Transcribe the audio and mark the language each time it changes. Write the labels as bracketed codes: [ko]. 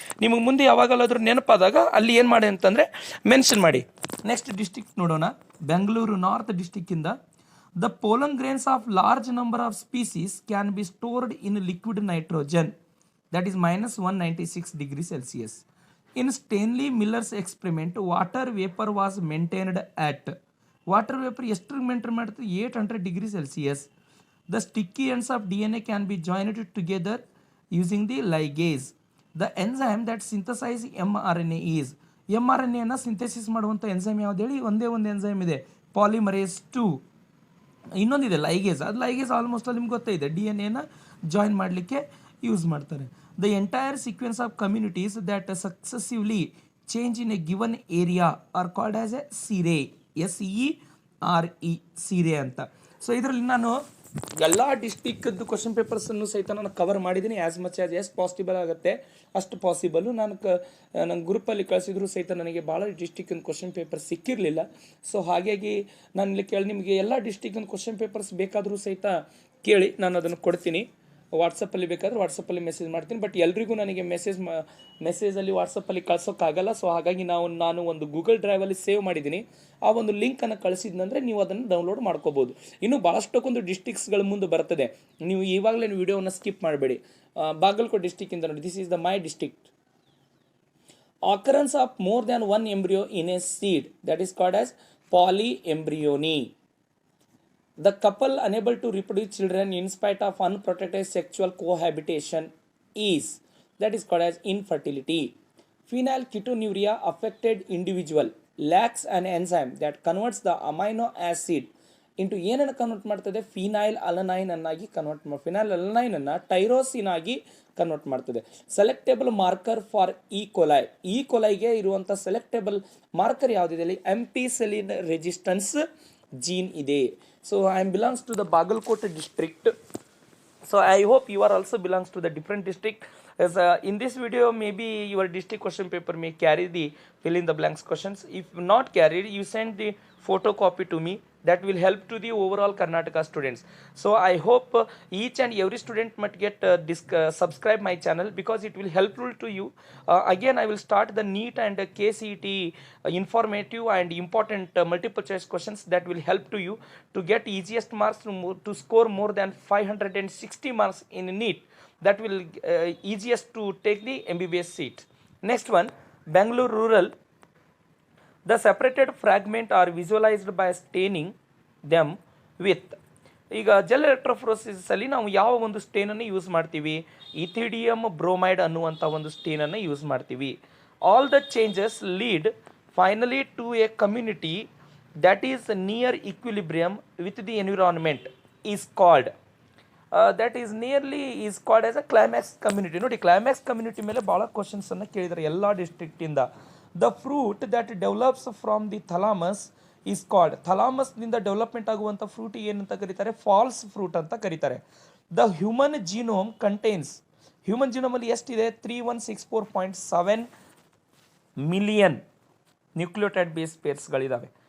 [kn] ನಿಮಗೆ ಮುಂದೆ ಯಾವಾಗಲಾದರೂ ನೆನಪಾದಾಗ ಅಲ್ಲಿ ಏನು ಮಾಡಿ ಅಂತಂದರೆ ಮೆನ್ಷನ್ ಮಾಡಿ. ನೆಕ್ಸ್ಟ್ ಡಿಸ್ಟಿಕ್ ನೋಡೋಣ. [en] Bengaluru north ಡಿಸ್ಟಿಕ್ಕಿಂದ, the pollen grains of large number of species can be stored in liquid nitrogen, that is -196 degree Celsius. In Stanley Miller's experiment, water vapor was maintained at. [kn] Water vapor ಎಷ್ಟು maintain ಮಾಡ್ತದೆ? 800 degree Celsius. [en] The sticky ends of DNA can be joined together using the ligase. The enzyme that synthesizes mRNA is. [kn] mRNA synthesis ಮಾಡುವಂಥ enzyme ಯಾವ್ದು ಹೇಳಿ? ಒಂದೇ ಒಂದು enzyme ಇದೆ, polymerase 2. ಇನ್ನೊಂದಿದೆ ಲೈಗೇಸ್. ಅದು ಲೈಗೇಸ್ ಆಲ್ಮೋಸ್ಟ್ ಅಲ್ಲಿ ನಿಮ್ಗೆ ಗೊತ್ತೇ ಇದೆ, DNA ಜಾಯಿನ್ ಮಾಡಲಿಕ್ಕೆ ಯೂಸ್ ಮಾಡ್ತಾರೆ. [en] The entire sequence of communities that successively change in a given area are called as a SERE. [kn] SERE, SERE ಅಂತ. ಸೊ ಇದರಲ್ಲಿ ನಾನು ಎಲ್ಲ ಡಿಸ್ಟಿಕ್ದು ಕ್ವಶನ್ ಪೇಪರ್ಸನ್ನು ಸಹಿತ ನಾನು ಕವರ್ ಮಾಡಿದ್ದೀನಿ. [en] as much as [kn] ಎಷ್ಟು ಪಾಸಿಬಲ್ ಆಗುತ್ತೆ ಅಷ್ಟು ಪಾಸಿಬಲ್ಲು. ನನ್ನ ಗ್ರೂಪಲ್ಲಿ ಕಳಿಸಿದ್ರು ಸಹಿತ ನನಗೆ ಭಾಳ ಡಿಸ್ಟಿಕ್ಕಿನ ಕ್ವಶನ್ ಪೇಪರ್ ಸಿಕ್ಕಿರಲಿಲ್ಲ. ಸೊ ಹಾಗಾಗಿ ನಾನು ಇಲ್ಲಿ ನಿಮಗೆ ಎಲ್ಲ ಡಿಸ್ಟಿಕ್ಕಿನ ಕ್ವಶನ್ ಪೇಪರ್ಸ್ ಬೇಕಾದರೂ ಸಹಿತ ಕೇಳಿ, ನಾನು ಅದನ್ನು ಕೊಡ್ತೀನಿ. ವಾಟ್ಸಪ್ಪಲ್ಲಿ ಬೇಕಾದರೆ ವಾಟ್ಸಪ್ಪಲ್ಲಿ ಮೆಸೇಜ್ ಮಾಡ್ತೀನಿ. ಬಟ್ ಎಲ್ರಿಗೂ ನನಗೆ ಮೆಸೇಜಲ್ಲಿ ವಾಟ್ಸಪ್ಪಲ್ಲಿ ಕಳ್ಸೋಕ್ಕಾಗಲ್ಲ. ಸೊ ಹಾಗಾಗಿ ನಾನು ಒಂದು ಗೂಗಲ್ ಡ್ರೈವಲ್ಲಿ ಸೇವ್ ಮಾಡಿದ್ದೀನಿ. ಆ ಒಂದು ಲಿಂಕನ್ನು ಕಳಿಸಿದ್ನಂದರೆ ನೀವು ಅದನ್ನು ಡೌನ್ಲೋಡ್ ಮಾಡ್ಕೋಬೋದು. ಇನ್ನೂ ಭಾಳಷ್ಟಕ್ಕೊಂದು ಡಿಸ್ಟಿಕ್ಸ್ಗಳ ಮುಂದೆ ಬರ್ತದೆ. ನೀವು ಇವಾಗಲೇ ವಿಡಿಯೋವನ್ನು ಸ್ಕಿಪ್ ಮಾಡಬೇಡಿ. ಬಾಗಲಕೋಟೆ ಡಿಸ್ಟಿಕ್ಕಿಂದ ನೋಡಿ, [en] This is the my district. Occurrence of more than one embryo in a seed, that is called as polyembryony. The couple unable to reproduce children in spite of unprotected sexual cohabitation is, that is called as infertility. Phenylketonuria affected individual lacks an enzyme that converts the amino acid into [kn] ಏನನ್ನು convert ಮಾಡ್ತದೆ? Phenyl alanine ಅನ್ನಾಗಿ convert ಮಾಡಿ, phenyl alanine ಅನ್ನು tyrosine ಆಗಿ convert ಮಾಡ್ತದೆ. ಸೆಲೆಕ್ಟೇಬಲ್ marker for ಈ ಕೊಲೈಗೆ ಇರುವಂಥ ಸೆಲೆಕ್ಟೇಬಲ್ marker ಯಾವುದಿದೆ ಅಲ್ಲಿ? ಎಂಪಿಸಿಲಿನ್ ರೆಸಿಸ್ಟೆನ್ಸ್ ಜೀನ್ ಇದೆ. [en] So I belongs to the Bagalkote district. So I hope you are also belongs to the different district. As in this video, maybe your district question paper may carry the fill in the blanks questions. If not carried, you send the photocopy to me. That will help to the overall Karnataka students. So I hope each and every student might get subscribe my channel, because it will helpful to you. Again, I will start the NEET and KCET informative and important multiple choice questions that will help to you to get easiest marks to score more than 560 marks in NEET. That will easiest to take the MBBS seat. Next one, Bengaluru rural. The separated fragment are visualized by staining them with. [kn] ಈಗ gel ಎಲೆಕ್ಟ್ರೋಫೋರೆಸಿಸಲ್ಲಿ ನಾವು ಯಾವ ಒಂದು ಸ್ಟೇನನ್ನು use ಮಾಡ್ತೀವಿ? ಇಥಿಡಿಯಮ್ bromide ಅನ್ನುವಂಥ ಒಂದು ಸ್ಟೇನನ್ನು use ಮಾಡ್ತೀವಿ. [en] all the changes lead finally to a community that is near equilibrium with the environment is called that is nearly is called as a climax community. [kn] ನೋಡಿ climax community ಮೇಲೆ ಭಾಳ questions ಅನ್ನು ಕೇಳಿದ್ದಾರೆ ಎಲ್ಲ ಡಿಸ್ಟ್ರಿಕ್ಟಿಂದ. [en] the fruit that develops from the thalamus is called, [kn] ಥಲಾಮಸ್ನಿಂದ development ಆಗುವಂಥ fruit ಏನಂತ ಕರೀತಾರೆ, falls fruit ಅಂತ ಕರೀತಾರೆ. [en] the human genome contains, [kn] human ಜೀನೋಮಲ್ಲಿ ಎಷ್ಟಿದೆ, 3164.7 ಮಿಲಿಯನ್ ನ್ಯೂಕ್ಲಿಯೋಟೈಡ್ ಬೇಸ್ ಪೇರ್ಸ್ಗಳಿದ್ದಾವೆ.